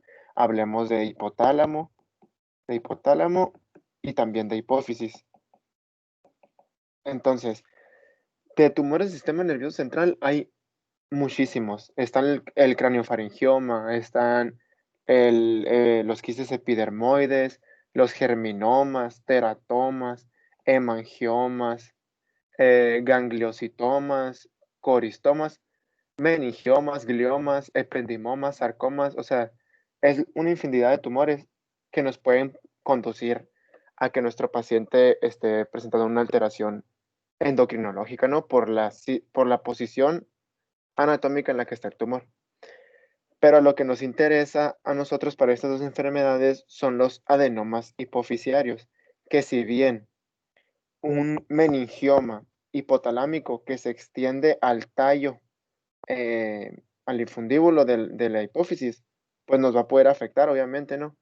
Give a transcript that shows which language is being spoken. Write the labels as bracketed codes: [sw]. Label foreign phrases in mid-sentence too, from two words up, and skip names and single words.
[es] Hablemos de hipotálamo y también de hipófisis. Entonces, de tumores del sistema nervioso central hay muchísimos. Están el craniofaringioma, están los quistes epidermoides, los germinomas, teratomas, hemangiomas, gangliositomas, coristomas, meningiomas, gliomas, ependimomas, sarcomas. O sea, es una infinidad de tumores que nos pueden conducir a que nuestro paciente esté presentando una alteración endocrinológica, ¿no? Por la posición anatómica en la que está el tumor. Pero lo que nos interesa a nosotros para estas dos enfermedades son los adenomas hipoficiarios, que si bien un meningioma hipotalámico que se extiende al tallo, al infundíbulo de la hipófisis, pues nos va a poder afectar, obviamente, ¿no?